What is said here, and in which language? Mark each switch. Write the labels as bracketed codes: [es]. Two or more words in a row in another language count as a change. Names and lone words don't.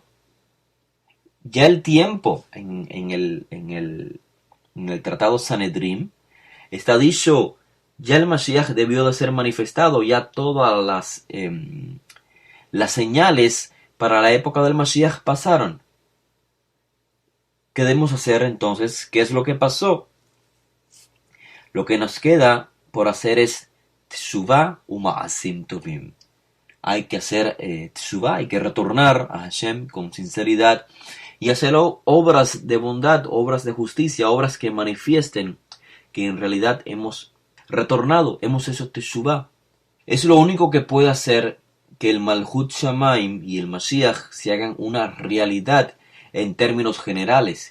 [es] Ya el tiempo en el Tratado Sanedrim está dicho, ya el Mashiach debió de ser manifestado, ya todas las señales para la época del Mashiach pasaron. ¿Qué debemos hacer entonces? ¿Qué es lo que pasó? Lo que nos queda por hacer es [he] תשובה ומעשים טובים. [es] Hay que hacer Teshuvah, hay que retornar a Hashem con sinceridad y hacerlo obras de bondad, obras de justicia, obras que manifiesten que en realidad hemos retornado, hemos hecho Teshuvah. Es lo único que puede hacer que el [he] מלכות שמים [es] y el Mashiach se hagan una realidad en términos generales.